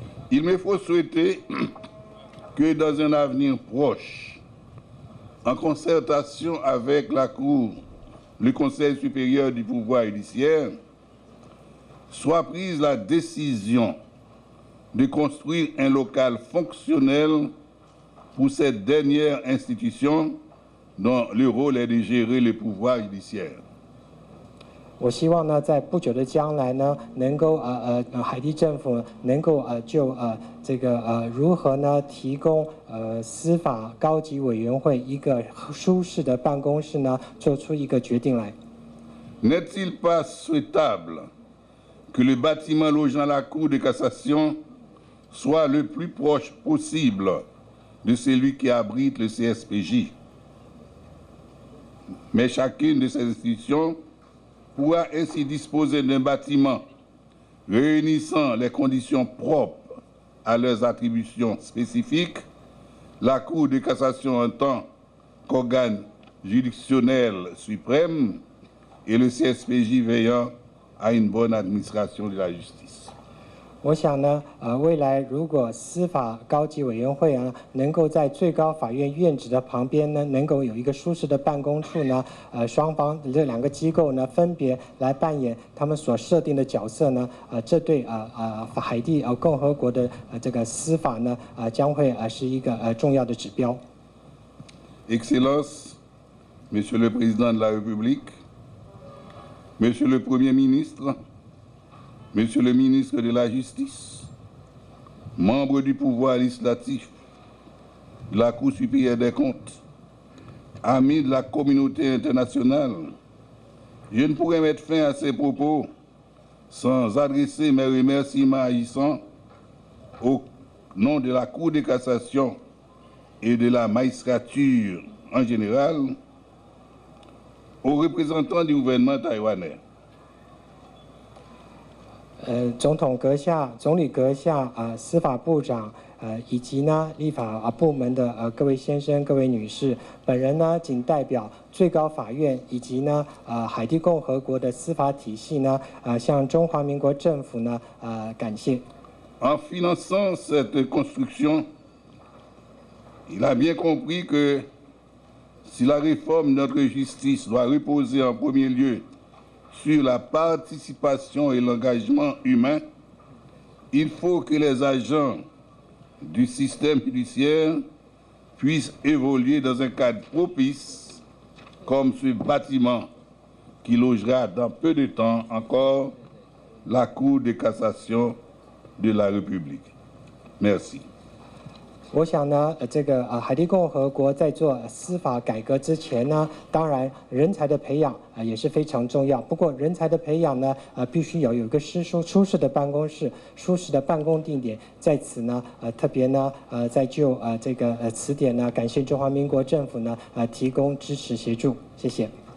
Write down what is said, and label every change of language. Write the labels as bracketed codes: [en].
[fr] Il me faut souhaiter que dans un avenir proche, en concertation avec la Cour, le Conseil supérieur du pouvoir judiciaire, soit prise la décision de construire un local fonctionnel pour cette dernière institution dont le rôle est de gérer le pouvoir judiciaire. [zh] 我希望呢，在不久的将来呢，能够海地政府能够就这个如何呢提供司法高级委员会一个舒适的办公室呢，做出一个决定来。 [fr] N'est-il pas souhaitable que le bâtiment logeant la Cour de cassation soit le plus proche possible de celui qui abrite le CSPJ? Mais chacune de ces institutions pourra ainsi disposer d'un bâtiment réunissant les conditions propres à leurs attributions spécifiques, la Cour de cassation en tant qu'organe juridictionnel suprême et le CSPJ veillant à une bonne administration de la justice. [zh] 我想呢，未来如果司法高级委员会能够在最高法院院址的旁边呢，能够有一个舒适的办公处呢，双方这两个机构呢，分别来扮演他们所设定的角色呢，这对海地共和国的这个司法呢，将会是一个重要的指标。 [fr] Excellences, Monsieur le Président de la République, Monsieur le Premier ministre, Monsieur le ministre de la Justice, membre du pouvoir législatif, de la Cour supérieure des comptes, amis de la communauté internationale, je ne pourrais mettre fin à ces propos sans adresser mes remerciements agissants au nom de la Cour de cassation et de la magistrature en général, aux représentants du gouvernement taïwanais. [zh] 总统阁下、总理阁下、司法部长，以及呢立法部门的各位先生、各位女士，本人呢仅代表最高法院以及呢海地共和国的司法体系呢，向中华民国政府呢感谢。 [fr] En finançant cette construction, il a bien compris que si la réforme de notre justice doit reposer en premier lieu sur la participation et l'engagement humain, il faut que les agents du système judiciaire puissent évoluer dans un cadre propice, comme ce bâtiment qui logera dans peu de temps encore la Cour de cassation de la République. Merci. [zh] 我想呢，这个海地共和国在做司法改革之前呢，当然人才的培养也是非常重要。不过人才的培养呢，必须有一个舒适的办公室、舒适的办公地点。在此呢，特别呢，在就这个此点呢，感谢中华民国政府呢，提供支持协助，谢谢。